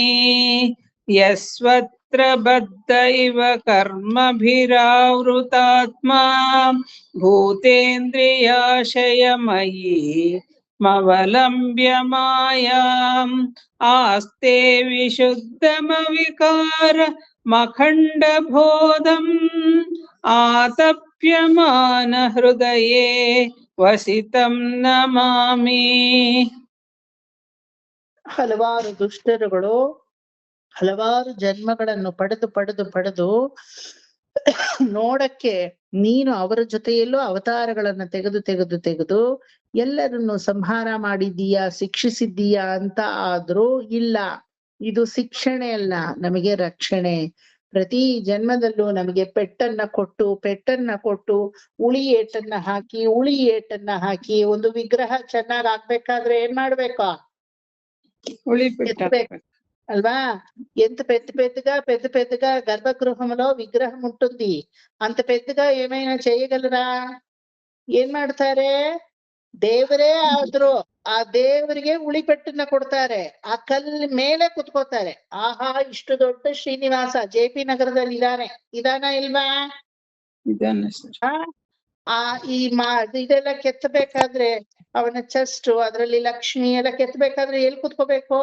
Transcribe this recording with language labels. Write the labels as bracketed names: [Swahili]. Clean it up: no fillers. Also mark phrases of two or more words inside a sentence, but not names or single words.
[Sanskrit] యస్వత్ర బద్ధ ఇవ కర్మభిరావృతాత్మా భూతేంద్రియాశయమయీ మవలంబ్య మాయాం ఆస్తే విశుద్ధమవికార మఖండ బోధం ఆతప్యమాన హృదయే వసితం నమామి. [Kannada] ಹಲವಾರು ದುಷ್ಟರುಗಳು ಹಲವಾರು ಜನ್ಮಗಳನ್ನು ಪಡೆದು ನೋಡಕ್ಕೆ ನೀನು ಅವರ ಜೊತೆಯಲ್ಲೂ ಅವತಾರಗಳನ್ನ ತೆಗೆದು ಎಲ್ಲರನ್ನು ಸಂಹಾರ ಮಾಡಿದ್ದೀಯಾ, ಶಿಕ್ಷಿಸಿದ್ದೀಯಾ ಅಂತ ಆದ್ರೂ ಇಲ್ಲ. ಇದು ಶಿಕ್ಷಣೆ ಅಲ್ಲ, ನಮಗೆ ರಕ್ಷಣೆ. ಪ್ರತಿ ಜನ್ಮದಲ್ಲೂ ನಮಗೆ ಪೆಟ್ಟನ್ನ ಕೊಟ್ಟು ಉಳಿ ಏಟನ್ನ ಹಾಕಿ ಒಂದು ವಿಗ್ರಹ ಚೆನ್ನಾಗ್ ಆಗ್ಬೇಕಾದ್ರೆ ಏನ್ ಮಾಡ್ಬೇಕು? [Telugu] అల్వా ఎంత పెద్దగా గర్భగృహంలో విగ్రహం ఉంటుంది. అంత పెద్దగా ఏమైనా చేయగలరా? [Kannada] ಏಂ ಮಾಡತಾರೆ? ದೇವರೇ ಆದ್ರೂ ಆ ದೇವರಿಗೆ ಉಳಿಪೆಟ್ಟನ್ನ ಕೊಡ್ತಾರೆ, ಆ ಕಲ್ಲ ಮೇಲೆ ಕುತ್ಕೋತಾರೆ. ಆಹಾ, ಇಷ್ಟು ದೊಡ್ಡ ಶ್ರೀನಿವಾಸ JP ನಗರದಲ್ಲಿ ಇದಾನ ಇಲ್ವಾ? ಇದಾನೆ ಸರ್. ಆ ಈ ಇದೆಲ್ಲ ಕೆತ್ತಬೇಕಾದ್ರೆ ಅವನ ಚೆಸ್ಟ್, ಅದ್ರಲ್ಲಿ ಲಕ್ಷ್ಮಿ ಎಲ್ಲ ಕೆತ್ತಬೇಕಾದ್ರೆ ಎಲ್ಲಿ ಕುತ್ಕೋಬೇಕು?